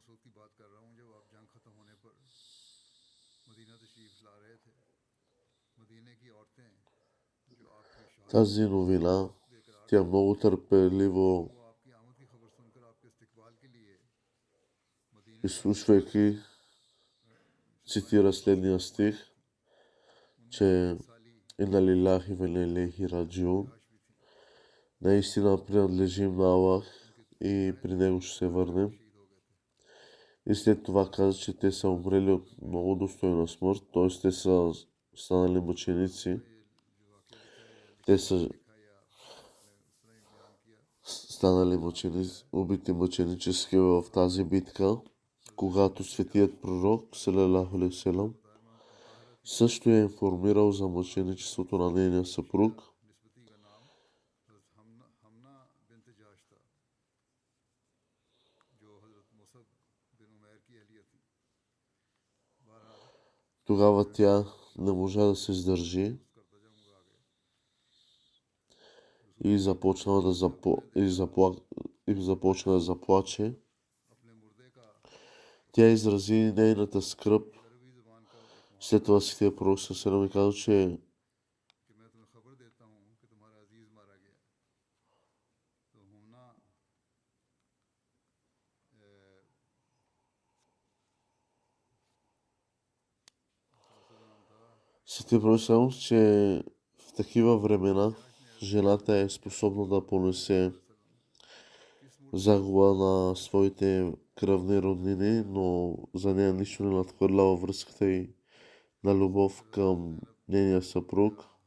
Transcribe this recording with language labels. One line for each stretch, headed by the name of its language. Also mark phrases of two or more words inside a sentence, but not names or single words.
Bulgarian: Тази новина, тя много търпеливо, изслушвайки, цитира следния стих, че
Arabic: إنا لله وإنا إليه راجعون,
Bulgarian: наистина принадлежим на Аллах и при него ще се върнем. И след това каза, че те са умрели от много достойна смърт, т.е. те са станали мъченици. Те са станали убити мъченически в тази битка, когато светият пророк
Arabic: صلى الله عليه وسلم
Bulgarian: също е информирал за мъченичеството на нейния съпруг. Тогава тя не можа да се издържи и започна да заплаче. Тя изрази нейната скръб. След това светият пророк
Arabic: صلى الله عليه وسلم
Bulgarian: каза, че светият пророк
Arabic: صلى الله عليه وسلم,
Bulgarian: че в такива времена жената е способна да понесе загуба на своите кръвни роднини, но за нея нищо не надхвърлява връзката и на любов към нейния съпруг.